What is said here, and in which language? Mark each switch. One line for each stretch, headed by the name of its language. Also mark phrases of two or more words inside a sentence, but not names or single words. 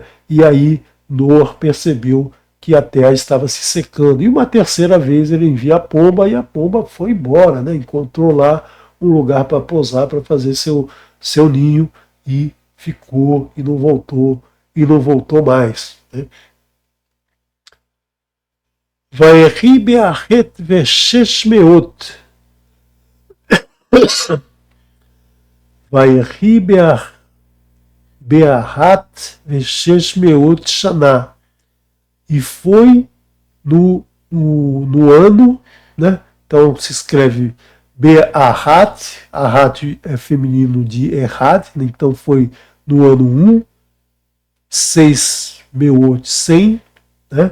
Portuguese: E aí Noé percebeu que a terra estava se secando. E uma terceira vez ele envia a pomba e a pomba foi embora, né? Encontrou lá um lugar para pousar, para fazer seu ninho e ficou e não voltou mais. Né?
Hebrew: ויהי באחת ושש מאות. ויהי באחת ושש מאות שנה.
Portuguese: E foi no ano, né? Então se escreve Be'ahat, Ahat é feminino de Erhat, né? Então foi no ano 1, 6 meot 100, né?